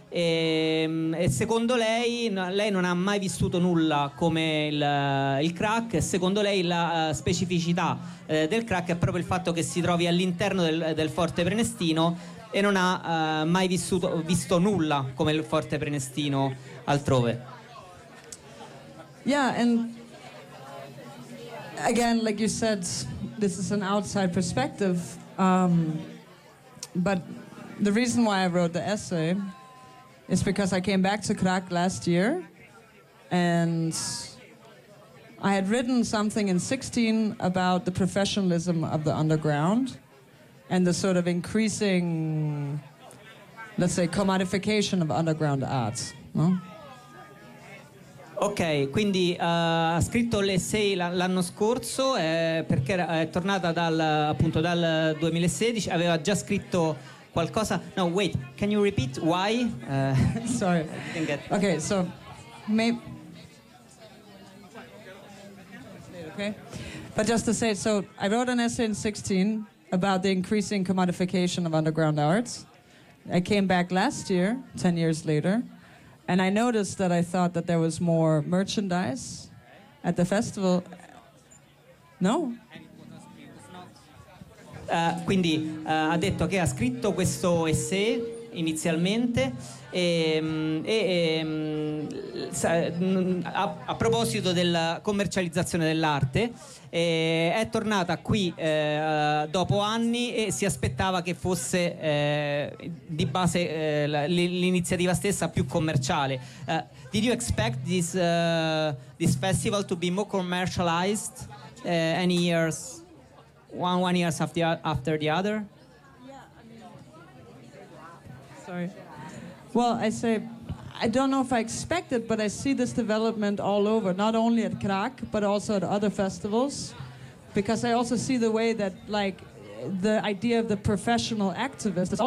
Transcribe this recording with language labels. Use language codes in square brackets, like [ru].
[it] E secondo lei non ha mai vissuto nulla come il crack. Secondo lei la specificità del crack è proprio il fatto che si trovi all'interno del Forte Prenestino e non ha mai visto nulla come il Forte Prenestino altrove. [en] Yeah, and again, like you said, this is an outside perspective, but the reason why I wrote the essay is because I came back to crack last year, and I had written something in 16 about the professionalism of the underground and the sort of increasing, let's say, commodification of underground arts, no? [it] Ok, quindi ha scritto l'essay l'anno scorso, perché è tornata dal 2016, aveva già scritto qualcosa. [en] No, wait, can you repeat why? Sorry. Okay, so maybe. Okay. But just to say, so I wrote an essay in 16 about the increasing commodification of underground arts. I came back last year, 10 years later, and I noticed that I thought that there was more merchandise at the festival. No? [it] Quindi ha detto che ha scritto questo essay inizialmente. A proposito della commercializzazione dell'arte, è tornata qui dopo anni e si aspettava che fosse di base l'iniziativa stessa più commerciale. [en] Did you expect this this festival to be more commercialized any years, one years after the other? Sorry. Well, I say, I don't know if I expect it, but I see this development all over, not only at Krak, but also at other festivals, because I also see the way that, like, the idea of the professional activist is also